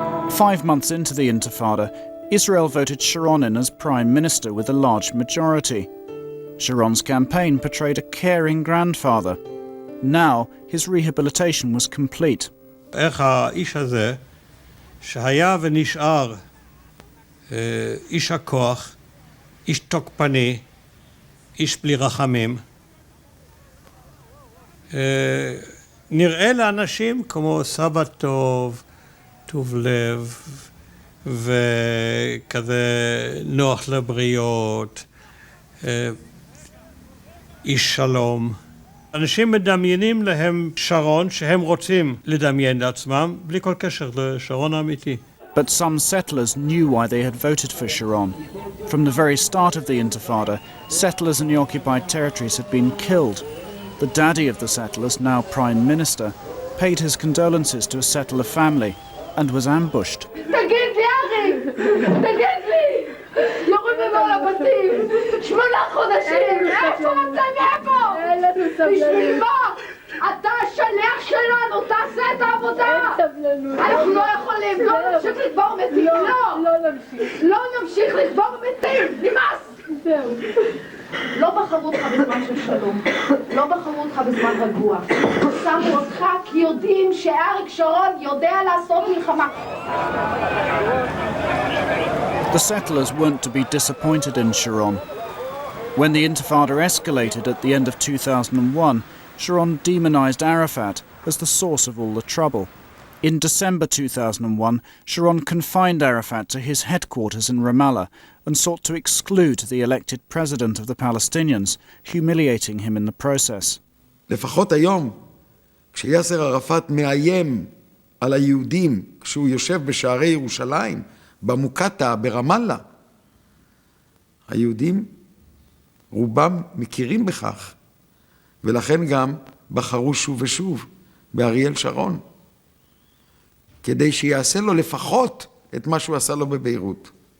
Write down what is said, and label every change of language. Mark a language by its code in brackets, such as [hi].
[en] 5 months into the Intifada, Israel voted Sharon in as Prime Minister with a large majority. Sharon's campaign portrayed a caring grandfather. Now, his rehabilitation was complete. [he] איך האיש הזה, שהיה ונשאר איש הכוח, איש תוקפני, איש בלי רחמים, נראה לאנשים כמו סבא טוב, טוב לב, וכזה נוח לבריות, איש שלום. אנשים מדמיינים להם שרון שהם רוצים לדמיין לעצמם, בלי כל קשר לשרון האמיתי. [en] But some settlers knew why they had voted for Sharon. From the very start of the Intifada, settlers in the occupied territories had been killed. The daddy of the settlers, now Prime Minister, paid his condolences to a settler family and was ambushed. [he] תגיד לי, ארי! תגיד לי! יורים לנו על הבתים! 8 חודשים! איפה אתה מאיפה? בשביל מה? אתה השליח שלנו, תעשה את העבודה! אנחנו לא יכולים, לא נמשיך לקבור מתים, לא נמשיך לקבור מתים, נמאס! זהו. לא בחרו אותך בזמן של שלום, לא בחרו אותך בזמן רגוע. שמו אותך כי יודעים שאריק שרון יודע לעשות מלחמה. [en] The settlers weren't to be disappointed in Sharon. When the Intifada escalated at the end of 2001, Sharon demonized Arafat as the source of all the trouble. In December 2001, Sharon confined Arafat to his headquarters in Ramallah and sought to exclude the elected president of the Palestinians, humiliating him in the process. [he] לפחות היום, כשיאסר ערפאת מאיים על היהודים, כשהוא יושב בשערי ירושלים, במוקטעה, ברמאללה, היהודים רובם מכירים בכך, ולכן גם בחרו שוב ושוב באריאל שרון, כדי שיעשה לו לפחות את מה שהוא עשה לו בביירות.